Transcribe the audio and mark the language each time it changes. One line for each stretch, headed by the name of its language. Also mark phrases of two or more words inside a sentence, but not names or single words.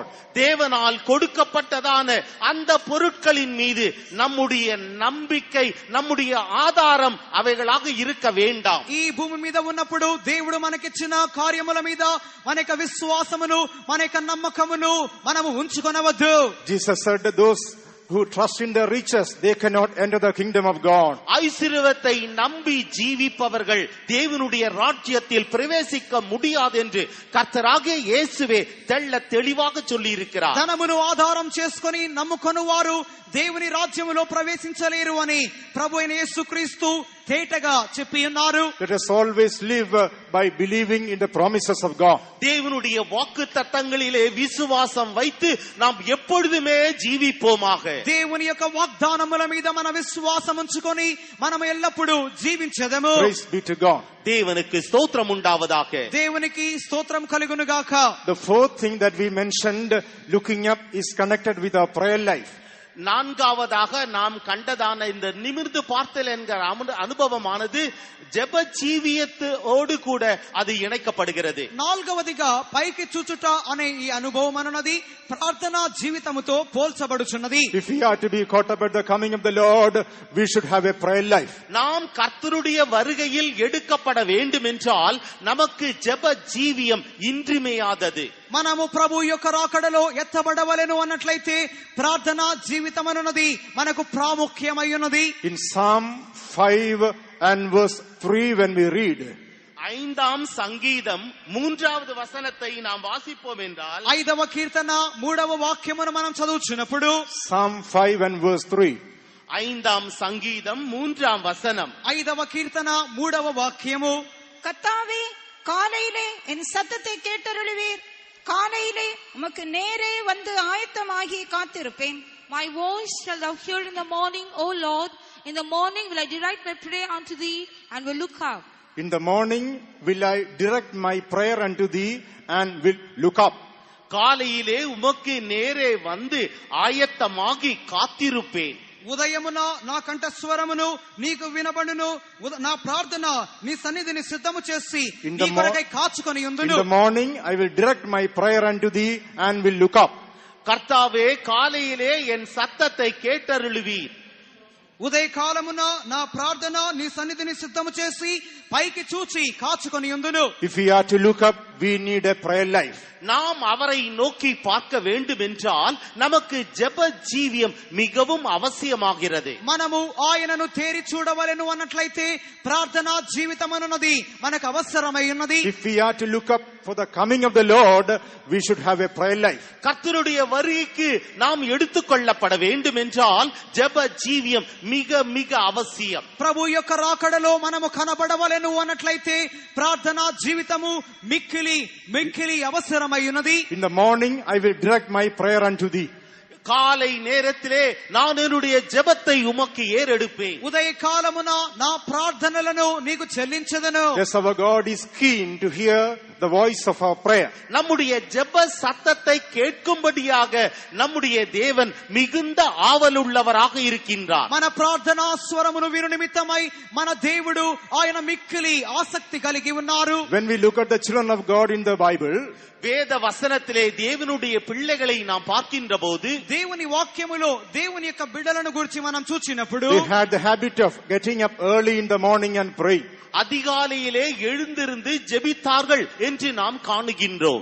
Tamil: தேவனால் கொடுக்கப்பட்டதான அந்த பொருட்களின் மீது நம்முடைய நம்பிக்கை, நம்முடைய ஆதாரம் அவைகளாக இருக்க வேண்டாம்.
Telugu: ఈ భూమి మీద ఉన్నప్పుడు దేవుడు మనకిచ్చిన కార్యముల మీద మన యొక్క విశ్వాసమును, మన యొక్క నమ్మకమును మనము ఉంచుకొనవద్దు.
English: Jesus said that those who trust in the riches, they cannot enter the kingdom of God.
Tamil: ஐஸ்வர்யத்தை நம்பி ஜீவிப்பவர்கள் தேவனுடைய ராஜ்யத்தில் பிரவேசிக்க முடியாது என்று கர்த்தராகிய இயேசுவே தெள்ள தெளிவாக சொல்லி இருக்கிறார்.
Telugu: ధనమును ఆధారం చేసుకొని నమ్ముకొను వారు దేవుని రాజ్యములో ప్రవేశించలేరు అని ప్రభువైన యేసుక్రీస్తు తేటగా చెప్పి ఉన్నారు.
English: Let us always live by believing in the promises of God.
Tamil: தேவனுடைய வாக்குத்தத்தங்களிலே விசுவாசம் வைத்து நாம் எப்பொழுதுமே ஜீவிப்போமாக.
Telugu: దేవుని యొక్క వాగ్దానముల మీద మన విశ్వాసం ఉంచుకొని మనం ఎల్లప్పుడూ జీవించెదము.
English: Praise be to God.
Tamil: தேவனுக்கு ஸ்தோத்திரம் உண்டாவதாக.
Telugu: దేవునికి స్తోత్రం కలుగును గాక.
English: The fourth thing that we mentioned, looking up, is connected with our prayer life.
Tamil: நான்காவதாக நாம் கண்டதான இந்த நிமிர்ந்து பார்த்தல் என்கிற அனுபவமானது ஜெப ஜீவியத்தோடு கூட அது இணைக்கப்படுகிறது.
Telugu: నాలుగవదిగా పైకి చూచుట అనే ఈ అనుభవం అనున్నది ప్రార్థనా జీవితముతో పోల్చబడుచున్నది.
English: If we are to be caught up at the coming of the Lord, we should have a prayer life.
Tamil: நாம் கர்த்தருடைய வருகையில் எடுக்கப்பட வேண்டும் என்றால் நமக்கு ஜெப ஜீவியம் இன்றியமையாதது.
Telugu: మనము ప్రభు యొక్క రాకడలో ఎత్తబడవలెను అన్నట్లయితే ప్రార్థనా జీవితం అనున్నది మనకు ప్రాముఖ్యమైనది.
English: In Psalm 5 and verse 3, when we read,
Tamil: 5ஆம் சங்கீதம் 3வது வசனத்தை நாம் வாசிப்போம் என்றால்,
Telugu: 5వ కీర్తన 3వ వాక్యమును మనం చదువుచున్నప్పుడు,
English: Psalm 5 and verse 3.
Tamil: 5ஆம் சங்கீதம் 3ஆம் வசனம்,
Telugu: 5వ కీర్తన 3వ వాక్యము,
Tamil: கர்த்தாவே காலையிலே என் சத்தத்தை கேட்டருளுவீர், காலையிலே உமக்கு நேரே வந்து ஆயத்தமாகி காத்திருப்பேன்.
English: My voice shall thou hear in the morning, O Lord. In the morning will I direct my prayer unto thee, and will look up. In the morning will I direct my prayer unto thee, and will look up.
Tamil: காலையிலே உமக்கு நேரே வந்து ஆயத்தமாகி காத்திருப்பேன்.
Telugu: ఉదయమున నా కంఠస్వరమును నీకు వినబడును, నా ప్రార్థన నీ సన్నిధిని సిద్ధము చేసి నీ కొరకై కాచుకొని ఉందును.
English: In the morning I will direct my prayer unto thee, and will look up.
Tamil: கர்த்தாவே காலையிலே என் சத்தத்தை கேட்டருளுவீர்.
Telugu: ఉదయకాలమున నా ప్రార్థన నీ సన్నిధిని సిద్ధము చేసి పైకి చూచి కాచుకొని ఉందును.
English: If we are to look up, we need a prayer life.
Tamil: நாம் அவரை நோக்கி பார்க்க வேண்டும் என்றால் நமக்கு ஜெப ஜீவியம் மிகவும் அவசியமாகிறது.
Telugu: మనము ఆయనను తేరి చూడవలెను అన్నట్లయితే ప్రార్థనా జీవితం అన్నది మనకు అవసరమై ఉన్నది.
English: If we are to look up for the coming of the Lord, we should have a prayer life.
Tamil: கர்த்தருடைய வருகைக்கு நாம் எடுத்துக்கொள்ளப்பட வேண்டும் என்றால் ஜெப ஜீவியம் மிக மிக அவசியம்.
Telugu: ప్రభు యొక్క రాకడలో మనము కనబడవలెను అన్నట్లయితే ప్రార్థనా జీవితము మిక్కిలి మిక్కిలి అవసరమై ఉన్నది.
English: In the morning I will direct my prayer unto thee.
Tamil: காலை நேரத்திலே நான் என்னுடைய ஜெபத்தை உமக்கு ஏறெடுப்பேன்.
Telugu: ఉదయ కాలమున నా ప్రార్థనలను నీకు చెల్లించెదను.
English: Yes, our God is keen to hear the voice of our prayer.
Tamil: நம்முடைய ஜெப சத்தத்தை கேட்கும்படியாக நம்முடைய தேவன் மிகுந்த ஆவலுள்ளவராக இருக்கின்றார்.
Telugu: మన ప్రార్థనా స్వరమును విను నిమిత్తమై మన దేవుడు ఆయన మిక్కిలి ఆసక్తి కలిగి ఉన్నారు.
English: When we look at the children of God in the Bible,
Tamil: வேத வசனத்திலே தேவனுடைய பிள்ளைகளை நாம் பார்க்கின்ற போது
Telugu: దేవుని వాక్యములో దేవుని యొక్క బిడ్డలను గురించి మనం చూచినప్పుడు
English: they had the habit of getting up early in the morning and praying.
Tamil: அதிகாலையிலே எழுந்திருந்து ஜெபித்தார்கள் என்று நாம் காணுகின்றோம்.